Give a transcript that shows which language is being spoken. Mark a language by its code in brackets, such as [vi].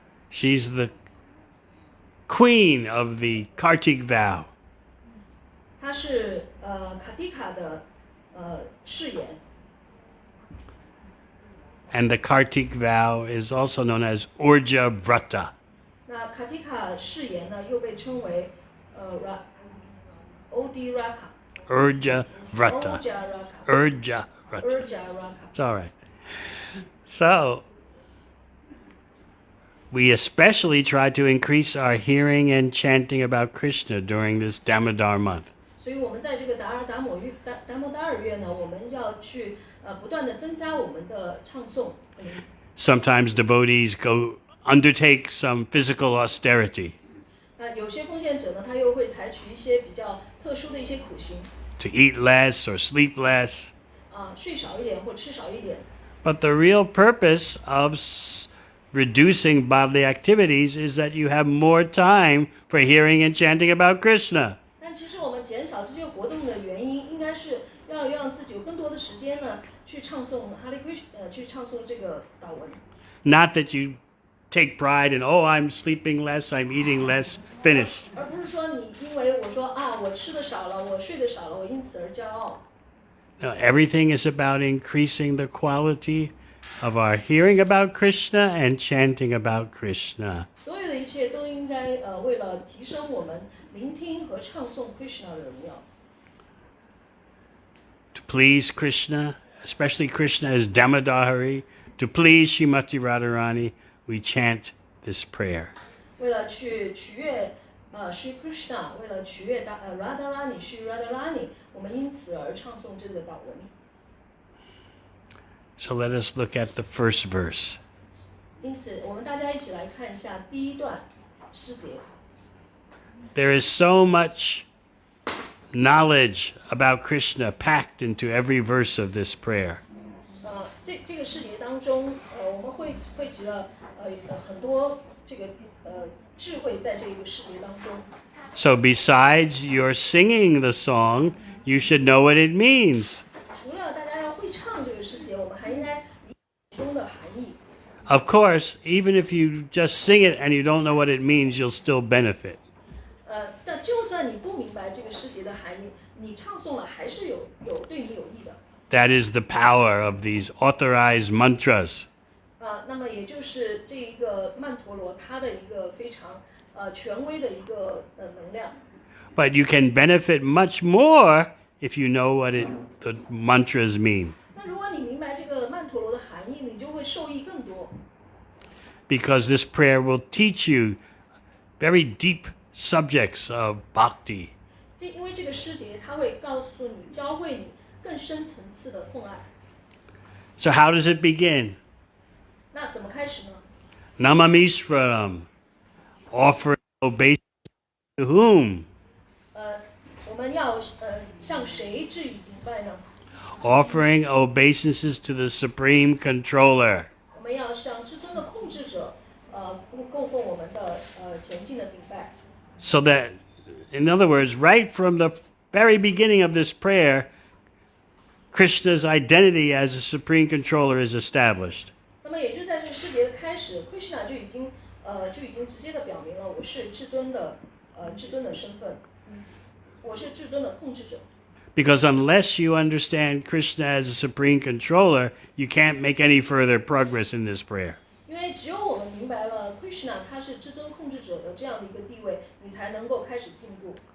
[en] She's the queen of the Kartik vow. [zh] 她是卡蒂卡的誓言。 [en] And the Kartik vow is also known as Urja Vrata. [zh] 那卡蒂卡誓言呢，又被称为Odi Raka。 [sa] Urja Vrata. Urja Vrata. Urja Raka。 [en] It's all right. So, we especially try to increase our hearing and chanting about Krishna during this Damodar month. [zh] 所以我们在这个达摩达尔月呢，我们要去不断的增加我们的唱诵。 [en] Sometimes devotees undertake some physical austerity [zh] 那有些奉献者呢，他又会采取一些比较特殊的一些苦行， [en] to eat less or sleep less. [zh] 睡少一点或吃少一点。 [en] But the real purpose of reducing bodily activities is that you have more time for hearing and chanting about Krishna. [zh] 但其实我们减少这些活动的原因，应该是要让自己有更多的时间呢，去唱诵去唱诵这个祷文。 [en] Not that you take pride in, oh, I'm sleeping less, I'm eating less, finished. [zh] 而不是说你因为我说我吃的少了，我睡得少了，我因此而骄傲。 [en] No, everything is about increasing the quality of our hearing about Krishna and chanting about Krishna. [zh] 所有的一切都应该为了提升我们聆听和唱诵 Krishna 的荣耀。 [en] To please Krishna, especially Krishna as Damodari, to please Srimati Radharani, we chant this prayer. [zh] 为了去取悦Sri Krishna， 为了取悦Radharani Sri Radharani， 我们因此而唱诵这个祷文。 [en] So let us look at the first verse. [zh] 因此，我们大家一起来看一下第一段诗节。 [en] There is so much knowledge about Krishna packed into every verse of this prayer. [zh] 这个诗节当中，我们汇集了很多这个智慧在这个诗节当中。 [en] So besides your singing the song, you should know what it means. [zh] 除了大家要会唱这个诗节，我们还应该理解其中的含义。 [en] Of course, even if you just sing it and you don't know what it means, you'll still benefit. [zh] 但就算你不明白这个诗节的含义，你唱诵了还是对你有益的。 [en] That is the power of these authorized mantras. [zh] 那么也就是这一个曼陀罗它的一个非常权威的一个能量。 [en] But you can benefit much more if you know what the mantras mean. [zh] 那如果你明白这个曼陀罗的含义，你就会受益更多。 [en] Because this prayer will teach you very deep subjects of bhakti. [zh] 因为这个诗节它会告诉你、教会你更深层次的奉爱。 [en] So how does it begin? [zh] 那怎么开始呢？ [en] Namamishvaram, offering obeisance to whom? [zh] 我们要向谁致以敬拜呢？ [en] Offering obeisances to the supreme controller. [zh] 我们要向至尊的控制者，供奉我们的前进的顶拜。 [en] So that, in other words, right from the very beginning of this prayer, Krishna's identity as the supreme controller is established. [zh] 那么也就在这个诗节的开始 ，Krishna 就已经直接的表明了我是至尊的身份，我是至尊的控制者。 [en] Because unless you understand Krishna as a supreme controller, you can't make any further progress in this prayer. [zh] 因为只有我们明白了 Krishna 他是至尊控制者的这样的一个地位，你才能够开始进步。